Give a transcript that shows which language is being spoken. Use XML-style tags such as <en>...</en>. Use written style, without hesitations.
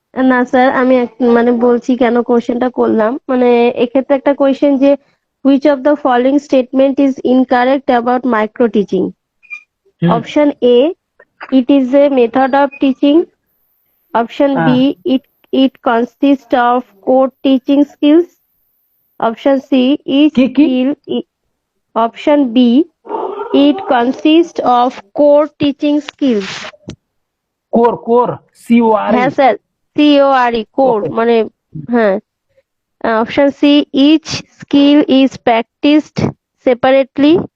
<bn>না স্যার আমি মানে বলছি কেন কোশ্চেনটা করলাম, মানে এক্ষেত্রে একটা কোয়েশ্চেন যে</bn> <en>which of the following statement is incorrect about micro teaching? Option A, it is a method of teaching. Option B, it consists of core teaching skills. Option C, each skill. Option B, it consists of core teaching skills.</en> <bn>Core CORE। হ্যাঁ sir, CORE core, মানে হ্যাঁ</bn> <en>Option C, each skill is practiced separately.</en>